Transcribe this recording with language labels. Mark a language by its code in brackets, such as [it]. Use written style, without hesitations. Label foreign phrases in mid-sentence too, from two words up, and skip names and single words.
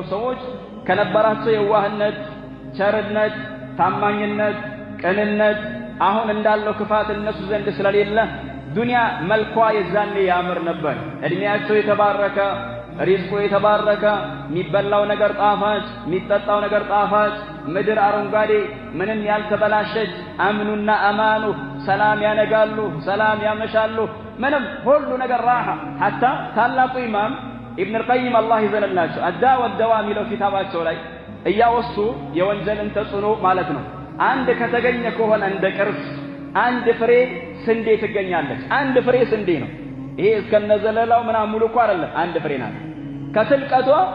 [am] ሰዎች ከነበራቸው የዋህነት ቸርነት ታማኝነት ቅንነት አሁን እንዳለው ክፋት እነሱ ዘንድ ስለሌለ ዱንያ መልኳ የዛኔ ያምር ነበር እድሜያቸው የተባረከ ሪዝቁ የተባረከ የሚበላው ነገር ጣፋጭ የሚጠጣው ነገር ጣፋጭ ምድር አረንጓዴ ምንም ያልተበላሸች አምኑና አማኑ ሰላም ያነጋሉ ሰላም ያመሻሉ ምንም ሁሉ ነገር راحه حتى ታላቁ ኢማም ኢብኑ القيم الله ይዘንላቸው አዳእ ወደዋ የሚለው ኪታባቸው ላይ እያወሱ የወንጀልን ተጽዕኖ ማለት ነው አንድ ከተገኘ ከሆነ እንደ ቅርስ አንድ ፍሬ ስንዴ ትገኛለች አንድ ፍሬ ስንዴ ነው ይሄ እስከነዘለላው ምናምን ሙሉ እኮ አይደለም አንድ ፍሬ ናት ከትልቀቷ